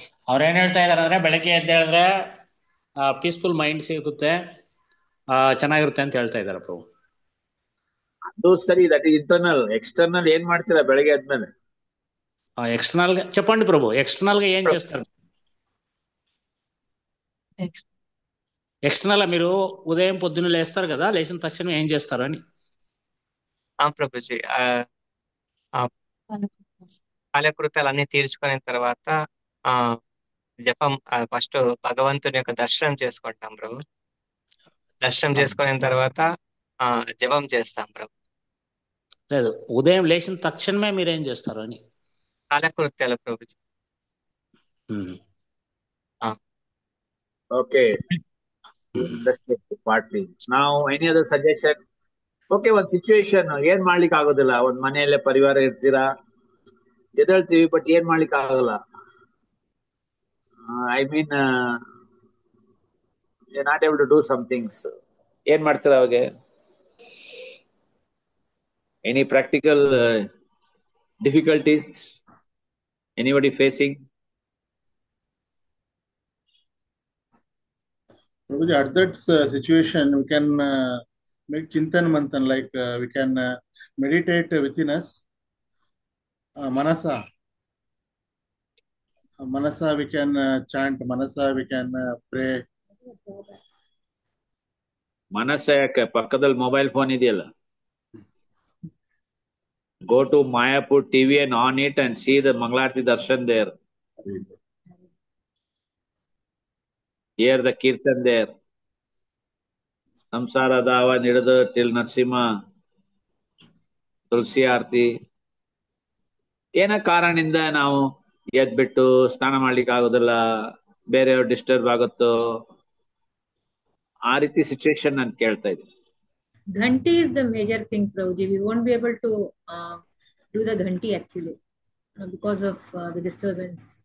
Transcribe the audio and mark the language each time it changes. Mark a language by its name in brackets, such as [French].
[Kannada] ಅವ್ರೇನ್ ಹೇಳ್ತಾ ಇದಾರೆ ಅಂದ್ರೆ ಬೆಳಗ್ಗೆ ಎದ್ದೇಳಿದ್ರೆ [English] peaceful mind [Kannada] ಸಿಗುತ್ತೆ, ಚೆನ್ನಾಗಿರುತ್ತೆ ಅಂತ ಹೇಳ್ತಾ ಇದಾರೆ ಪ್ರಭು. ಅದು ಸರಿ, [English] That is internal. [Kannada] ಎಕ್ಸ್ಟರ್ನಲ್ ಏನ್ ಮಾಡ್ತೀರಾ ಬೆಳಗ್ಗೆ ಆದ್ಮೇಲೆ? [Telugu] ఎక్స్టర్నల్ గా చెప్పండి ప్రభు. ఎక్స్టర్నల్ గా ఏం చేస్తారు? ఎక్స్టర్నల్ మీరు ఉదయం పొద్దున్న లేస్తారు కదా, లేచిన తక్షణం ఏం చేస్తారు అని. ప్రభుజీ ఆ కాలకృత్యాలన్నీ తీర్చుకున్న తర్వాత ఆ జపం ఫస్ట్ భగవంతుని యొక్క దర్శనం చేసుకుంటాం ప్రభు. దర్శనం చేసుకున్న తర్వాత జపం చేస్తాం ప్రభు. లేదు, ఉదయం లేచిన తక్షణమే మీరేం చేస్తారు అని. కాలకృత్యాలు Prabhuji. [English] Okay, understood partly. Now, any other suggestion? [Kannada] Okay, ಒಂದು ಸಿಚುವೇಶನ್ ಏನ್ ಮಾಡ್ಲಿಕ್ಕೆ ಆಗೋದಿಲ್ಲ. ಒಂದ್ ಮನೆಯಲ್ಲೇ ಪರಿವಾರ ಇರ್ತೀರಾ, ಎದ್ದೇಳ್ತೀವಿ, ಬಟ್ ಏನ್ ಮಾಡ್ಲಿಕ್ಕೆ ಆಗಲ್ಲ. [English] I mean you not able to do some things. [Kannada] ಏನ್ ಮಾಡ್ತೀರಾ ಅವಾಗ? [English] Any practical difficulties anybody facing? Prabhuji, at that situation, we can make Chintan Manthan, like we can meditate within us. Manasa. Manasa, we can chant. Manasa, we can pray. [Kannada] ಮನಸ್ಸ ಯಾಕೆ? ಪಕ್ಕದಲ್ಲಿ mobile phone ಇದೆಯಲ್ಲ. [English] Go to Mayapur TV and on it and see the Mangalarti Darshan there. Hear the Kirtan there. Samsara Dava Nidada till Narsimha, Tulsi Aarti. [Kannada] ಏನ ಕಾರಣದಿಂದ ನಾವು ಎದ್ಬಿಟ್ಟು ಸ್ನಾನ ಮಾಡ್ಲಿಕ್ಕೆ ಆಗೋದಿಲ್ಲ, ಬೇರೆಯವ್ರು ಡಿಸ್ಟರ್ಬ್ ಆಗುತ್ತೋ, ಆ ರೀತಿ ಸಿಚುವೇಶನ್ ನಾನು ಕೇಳ್ತಾ ಇದ್ದೀನಿ. [English] Ghanti is the major thing, Prabhuji. We won't be able to do the Ghanti actually because of the disturbance.